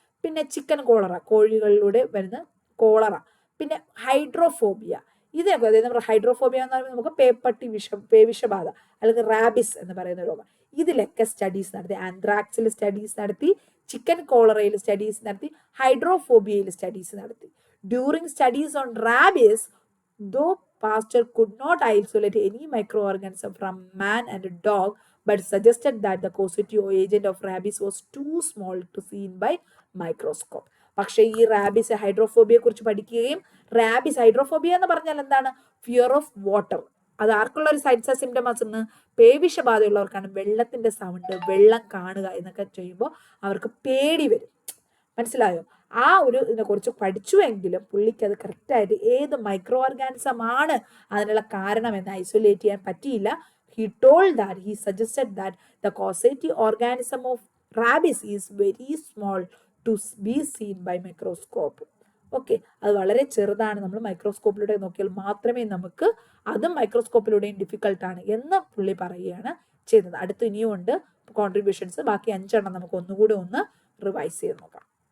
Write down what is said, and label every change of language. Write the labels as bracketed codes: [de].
[ml] പിന്നെ chicken cholera, കോഴികളിലൂടെ വരുന്ന cholera. പിന്നെ ഹൈഡ്രോഫോബിയ, ഇതൊക്കെ അതായത് നമ്മുടെ ഹൈഡ്രോഫോബിയ എന്ന് പറയുമ്പോൾ നമുക്ക് പേവിഷബാധ അല്ലെങ്കിൽ റാബിസ് എന്ന് പറയുന്ന രോഗം. ഇതിലൊക്കെ സ്റ്റഡീസ് നടത്തി. ആന്ത്രാക്സിൽ സ്റ്റഡീസ് നടത്തി, ചിക്കൻ കോളറയിൽ സ്റ്റഡീസ് നടത്തി, ഹൈഡ്രോഫോബിയയിൽ സ്റ്റഡീസ് നടത്തി. [en] During studies on rabies, though Pasteur could not isolate any microorganism from man and a dog, but suggested that the causative agent of rabies was too small to seen by microscope. [ml] പക്ഷേ ഈ rabies ഹൈഡ്രോഫോബിയെ കുറിച്ച് പഠിക്കുകയും, rabies hydrophobia എന്ന് പറഞ്ഞാൽ എന്താണ്? [en] Fear of water. [ml] അത് ആർക്കുള്ള ഒരു signs symptoms എന്ന്? പേവിഷബാധയുള്ളവർക്കാണ്. വെള്ളത്തിന്റെ സൗണ്ട്, വെള്ളം കാണുക എന്നൊക്കെ ചെയ്യുമ്പോൾ അവർക്ക് പേടി വരും. മനസ്സിലായോ? ആ ഒരു ഇതിനെക്കുറിച്ച് പഠിച്ചുവെങ്കിലും പുള്ളിക്ക് അത് കറക്റ്റായിട്ട് ഏത് മൈക്രോ ഓർഗാനിസം ആണ് അതിനുള്ള കാരണം എന്ന് ഐസൊലേറ്റ് ചെയ്യാൻ പറ്റിയില്ല. [en] He told that he suggested that the causative organism of rabies is very small to be seen by microscope. [ml] Okay, അത് വളരെ ചെറുതാണ്, നമ്മൾ മൈക്രോസ്കോപ്പിലൂടെ നോക്കിയാൽ മാത്രമേ നമുക്ക്, അതും മൈക്രോസ്കോപ്പിലൂടെയും ഡിഫിക്കൽട്ടാണ് എന്ന് പുള്ളി പറയുകയാണ് ചെയ്തത്. അടുത്ത് ഇനിയും ഉണ്ട് കോൺട്രിബ്യൂഷൻസ്, ബാക്കി 5 എണ്ണം നമുക്ക് ഒന്നുകൂടെ ഒന്ന് റിവൈസ് ചെയ്ത് നോക്കാം.